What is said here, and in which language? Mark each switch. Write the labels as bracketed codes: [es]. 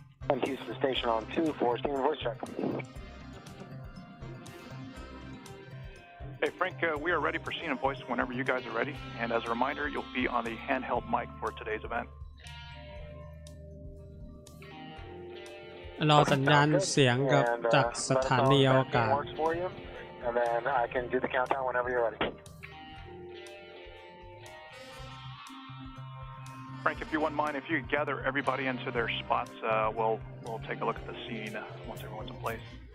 [en] And Houston Station on 2 for steam and voice check. Hey, Frank, we are ready for scene and voice whenever you guys are ready. And as a reminder, you'll be on the handheld mic for today's event. [th] รอสัญญาณเสียงกับจากสถานีอวกาศ [en] And then I can do the countdown whenever you're ready. Frank, if you wouldn't mind, if you could gather everybody into their spots, we'll take a look at the scene once everyone's in place.